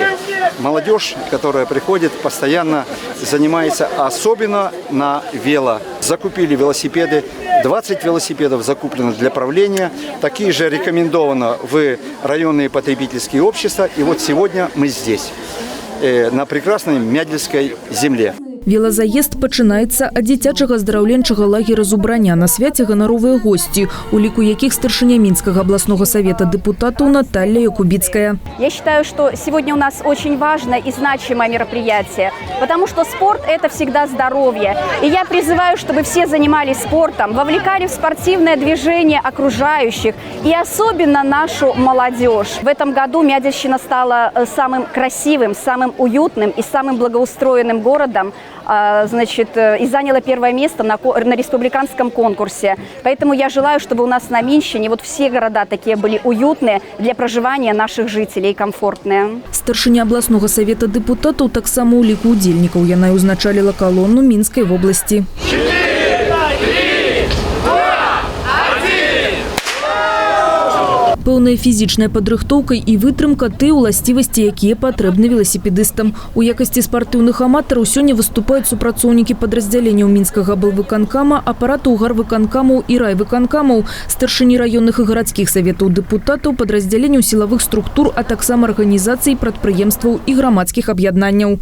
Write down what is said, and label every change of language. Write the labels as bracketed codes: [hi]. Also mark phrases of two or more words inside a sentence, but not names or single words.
[ru] Молодежь, которая приходит, постоянно занимается, особенно на вело. Закупили велосипеды, 20 велосипедов закуплено для правления. Такие же рекомендовано в районные потребительские общества. И вот сегодня мы здесь, на прекрасной Мядельской земле. [be] Велазаезд пачынаецца ад дзіцячага аздараўленчага лагера Зубраня. На свяце ганаровыя гости, у ліку якіх старшыня [ru] Минского областного совета депутатов [be] Наталья Якубицкая. [ru] Я считаю, что сегодня у нас очень важное и значимое мероприятие, потому что спорт – это всегда здоровье. И я призываю, чтобы все занимались спортом, вовлекали в спортивное движение окружающих и особенно нашу молодежь. В этом году Мядельщина стала самым красивым, самым уютным и самым благоустроенным городом, значит, и заняла первое место на республиканском конкурсе. Поэтому я желаю, чтобы у нас на Минщине вот все города такие были уютные для проживания наших жителей, комфортные. [be] Старшыня [ru] областного совета депутатов [be] таксама у ліку удзельнікаў. Яна узначаліла колонну [ru] Минской в области. [be] Пэўная фізічная падрыхтоўка і вытрымка – тыя ўласцівасці, якія патрэбны веласіпедыстам. У якасці спартыўных аматараў сёння выступаюць супрацоўнікі падраздзяленняў Мінскага аблвыканкама, апаратаў гарвыканкамаў і райвыканкамаў, старшыні раённых і гарадскіх саветаў дэпутатаў, падраздзяленняў сілавых структур, а таксама арганізацый, прадпрыемстваў і грамадскіх аб'яднанняў.